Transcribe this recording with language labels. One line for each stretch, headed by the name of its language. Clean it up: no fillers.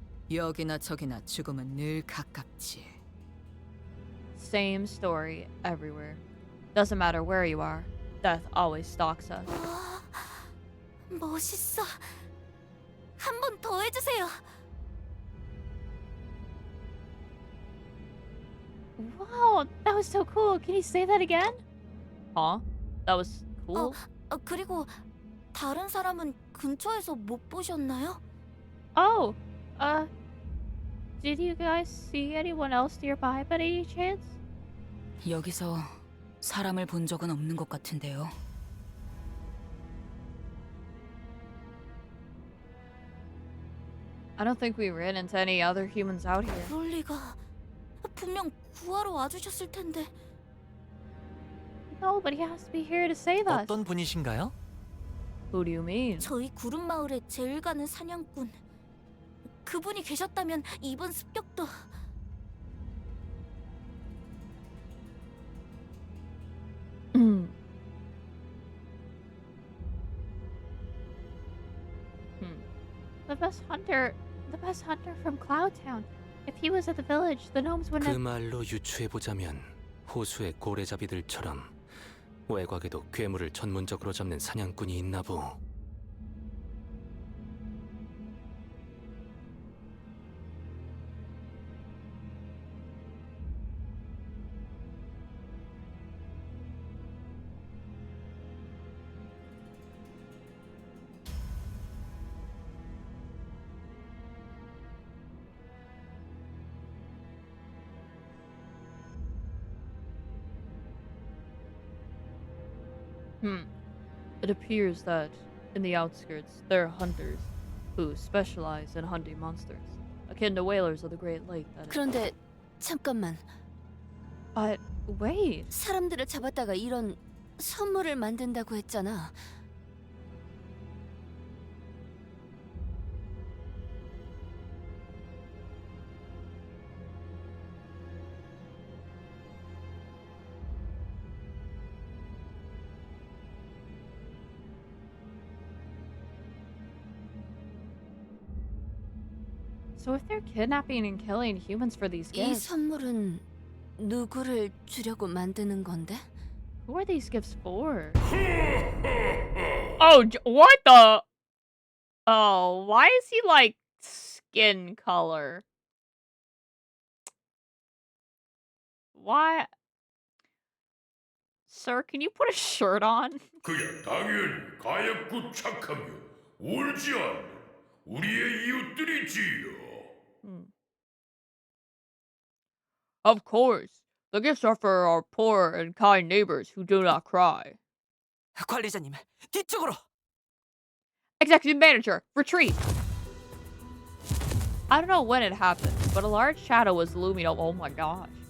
Korean: 여기나 저기나 죽음은 늘 가깝지.
English: Same story everywhere. Doesn't matter where you are, death always stalks us.
Korean: 멋있어. 한 번 더 해주세요.
English: Wow, that was so cool. Can you say that again? Huh? That was cool?
Korean: 그리고 다른 사람은 근처에서 못 보셨나요?
English: Did you guys see anyone else nearby by any chance?
Korean: 여기서 사람을 본 적은 없는 것 같은데요.
English: I don't think we ran into any other humans out here.
Korean: 그럴 리가. 분명 구하러 와주셨을 텐데.
English: Nobody has to be here to save us.
Korean: 어떤 분이신가요?
English: Who do you mean?
Korean: 저희 구름 마을에 제일 가는 사냥꾼. 그분이 계셨다면 이번 습격도.
English: The best hunter from Cloudtown. If he was at the village, the gnomes wouldn't
Korean: 그
English: have.
Korean: 말로 유추해보자면 호수의 고래잡이들처럼 외곽에도 괴물을 전문적으로 잡는 사냥꾼이 있나 보.
English: It appears that in the outskirts there are hunters who specialize in hunting monsters, akin to whalers of the Great Lake. That is.
Korean: 그런데 잠깐만.
English: But wait.
Korean: 사람들을 잡았다가 이런 선물을 만든다고 했잖아.
English: So if they're kidnapping and killing humans for these
Korean: 이
English: gifts,
Korean: 선물은 누구를 주려고 만드는 건데?
English: who are these gifts for? Oh, what the? Oh, why is he like skin color? Why? Sir, can you put a shirt on?
Korean: 그야 당연히 가엾고 착하며 울지 않는 우리의 이웃들이지요.
English: Of course. The gifts are for our poor and kind neighbors who do not cry.
Korean: 관리자님, 뒤쪽으로.
English: Executive Manager, retreat! I don't know when it happened, but a large shadow was looming over. Oh my gosh.